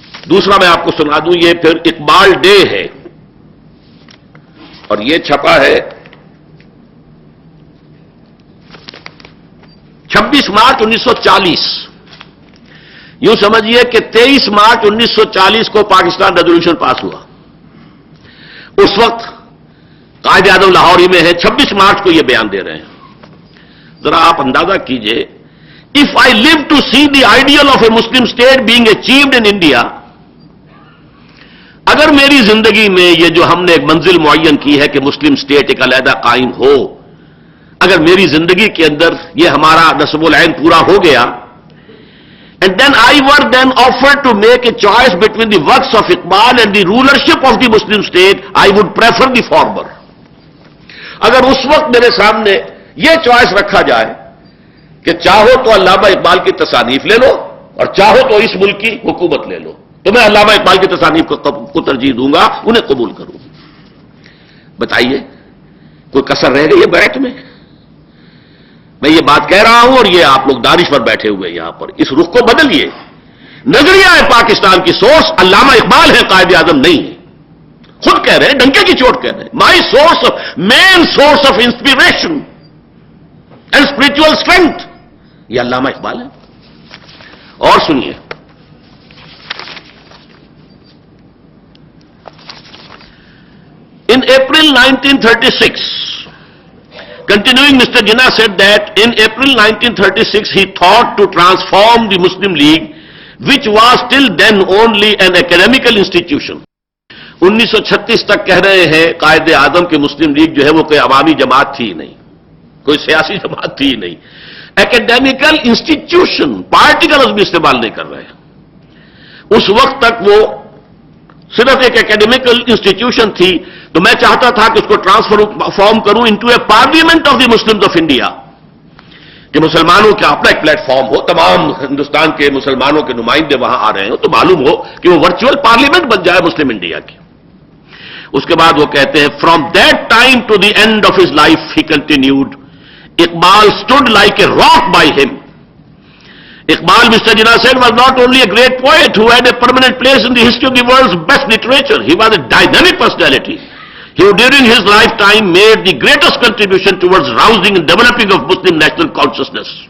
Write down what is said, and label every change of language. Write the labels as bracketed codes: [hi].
[ur] دوسرا میں آپ کو سنا دوں، یہ پھر اقبال ڈے ہے اور یہ چھپا ہے 26 مارچ 1940. یوں سمجھیے کہ 23 مارچ 1940 کو پاکستان ریزولوشن پاس ہوا. اس وقت قائد اعظم لاہور ہی میں ہے. 26 مارچ کو یہ بیان دے رہے ہیں. ذرا آپ اندازہ کیجئے، [en] if I live to see the ideal of a Muslim state being achieved in India، [ur] اگر میری زندگی میں یہ جو ہم نے ایک منزل معین کی ہے کہ مسلم اسٹیٹ ایک علیحدہ قائم ہو، اگر میری زندگی کے اندر یہ ہمارا نصب العین پورا ہو گیا، [en] and then I were then offered to make a choice between the works of Iqbal and the rulership of the Muslim state, I would prefer the former. [ur] اگر اس وقت میرے سامنے یہ چوائس رکھا جائے کہ چاہو تو علامہ اقبال کی تصانیف لے لو اور چاہو تو اس ملک کی حکومت لے لو، تو میں علامہ اقبال کی تصانیف کو ترجیح دوں گا، انہیں قبول کروں. بتائیے کوئی کسر رہ گئی ہے بیعت میں؟ میں یہ بات کہہ رہا ہوں اور یہ آپ لوگ دانشور بیٹھے ہوئے یہاں پر، اس رخ کو بدلیے. نظریہ پاکستان کی سورس علامہ اقبال ہے، قائد اعظم نہیں ہے. خود کہہ رہے ہیں، ڈنکے کی چوٹ کہہ رہے ہیں، [en] my source of main source of inspiration and spiritual strength, [ur] یہ علامہ اقبال ہے. اور سنیے، [en] in April 1936, continuing, Mr. Jinnah said that in April 1936 he thought to transform the Muslim League, which was till then only an academical institution. [ur] 1936 تک کہہ رہے ہیں قائد اعظم کہ مسلم league جو ہے وہ کوئی عوامی جماعت تھی نہیں، کوئی سیاسی جماعت تھی نہیں، ایکڈیمیکل انسٹیٹیوشن، پارٹی کا لفظ بھی استعمال نہیں کر رہے ہیں. اس وقت تک وہ صرف ایک ایکڈیمیکل انسٹیٹیوشن تھی. تو میں چاہتا تھا کہ اس کو ٹرانسفارم کروں [en] into a parliament of the Muslims of India, [ur] کہ مسلمانوں کا اپنا ایک پلیٹ فارم ہو، تمام ہندوستان کے مسلمانوں کے نمائندے وہاں آ رہے ہوں تو معلوم ہو کہ وہ ورچوئل پارلیمنٹ بن جائے مسلم انڈیا کی. اس کے بعد وہ کہتے ہیں [en] From that time to the end of his life he continued Iqbal stood like a rock by him. Iqbal, Mr. Jinnah said, was not only a great poet who had a permanent place in the history of the world's best literature, he was a dynamic personality. He during his lifetime made the greatest contribution towards rousing and developing of Muslim national consciousness.